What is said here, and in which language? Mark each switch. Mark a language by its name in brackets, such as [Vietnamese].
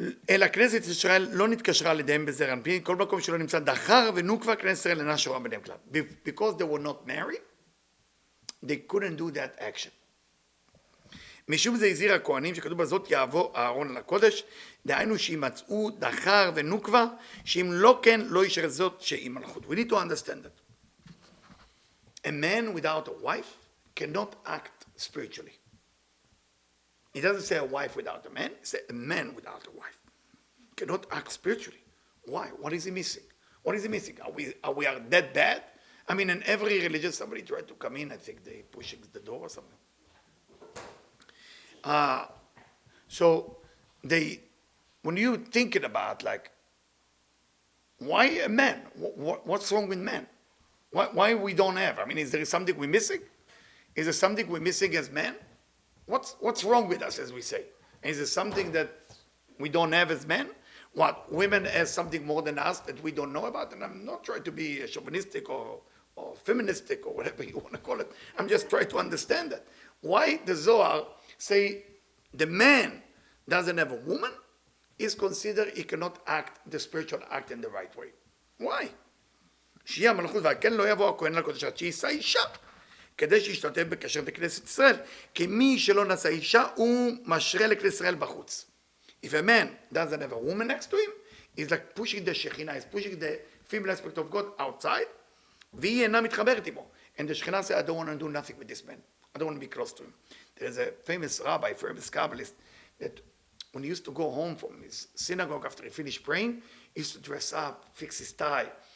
[Hebrew] אלא כנסת ישראל לא נתקשרה לידיהם בזרע אנפין, כל מקום שלא נמצא דחר ונוקבה כנסת ישראל אינה שורה ביניהם כלל. [English] Because they were not married, they couldn't do that action. [Hebrew] משום זה הזהיר הכהנים שכתוב בזאת יעבור אהרון לקודש, דהיינו שימצאו דחר ונוקבה, שאם לא כן לא ישרת זאת שהיא מלכות. [English] We need to understand that. A man without a wife cannot act spiritually. It doesn't say a wife without a man, it says a man without a wife cannot act spiritually. Why? What is he missing? What is he missing? Are we that bad? I mean, in every religion, somebody tried to come in, I think they pushing the door or something. So when you thinking about like, why a man? What's wrong with men? Why we don't have? I mean, is there something we're missing? Is there something we're missing as men? What's wrong with us, as we say? Is there something that we don't have as men? What, women has something more than us that we don't know about? And I'm not trying to be chauvinistic or feministic or whatever you want to call it. I'm just trying to understand that. Why the Zohar say the man doesn't have a woman is considered he cannot act the spiritual act in the right way. Why? [Hebrew] שיהיה המלכות והכן לא יבוא הכהן לקודש עד שיישא אישה כדי שישתתף בקשר בכנסת ישראל כי מי שלא נשא אישה הוא משרה לכנסת ישראל בחוץ. [English] If a man doesn't have a woman next to him, he's like pushing the Shekhinah, he's pushing the female aspect of God outside, [Hebrew] והיא אינה מתחברת עמו. [English] And the Shekhinah says, I don't want to do nothing with this man. I don't want to be close to him. There's a famous rabbi, famous Kabbalist, that when he used to go home from his synagogue after he finished praying, he used to dress up, fix his tie.